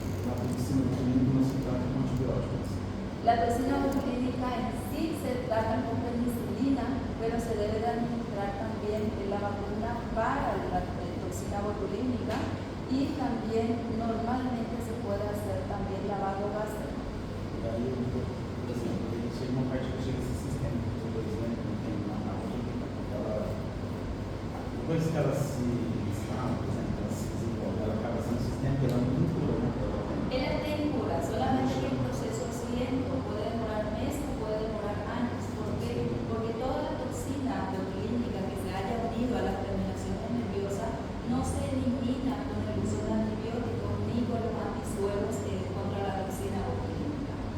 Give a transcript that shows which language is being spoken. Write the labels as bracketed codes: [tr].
[es] La toxina botulínica no se trata con antibióticos. La toxina botulínica en sí se trata con penicilina, pero se debe de administrar también la vacuna para la toxina botulínica y también normalmente se puede hacer también lavado gástrico. [pt] Daí, por exemplo, ele chega uma parte que chega esse sistema, por exemplo, tem uma química, depois que ela se instala, por exemplo, ela se desenvolve, ela acaba sendo sistêmica, ela não tem cura, né? [es] Ella tiene cura, solamente que el proceso es lento, puede demorar meses, puede demorar años. ¿Por qué? Porque toda la toxina botulínica que se haya unido a las terminaciones nerviosas no se elimina con el uso de antibióticos ni con los antisueros contra la toxina botulínica.